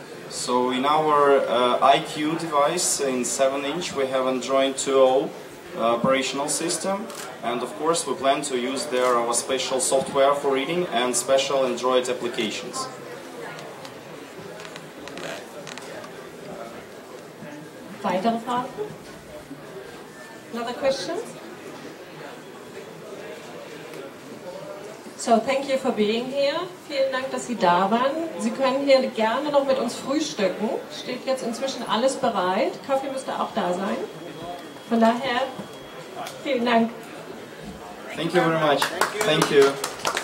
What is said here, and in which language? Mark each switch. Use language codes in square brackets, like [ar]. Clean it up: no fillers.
[en] So in our IQ device in 7-inch we have Android 2.0 operational system, and of course we plan to use there our special software for reading and special Android applications. [de] Weitere Fragen? [en] Another questions? So, thank you for being here. [de] Vielen Dank, dass Sie da waren. Sie können hier gerne noch mit uns frühstücken. Steht jetzt inzwischen alles bereit. Kaffee müsste auch da sein. Von daher, vielen Dank. [en] Thank you very much. Thank you.